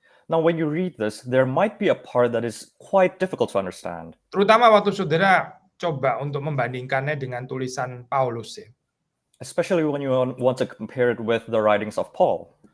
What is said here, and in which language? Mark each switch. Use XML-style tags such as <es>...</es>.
<en>Now, when you read this, there might be a part that is quite difficult to understand.</en> <id>Terutama waktu saudara coba untuk membandingkannya dengan tulisan Paulus ya.</id> <en>Especially when you want to compare it with the writings of Paul.</en>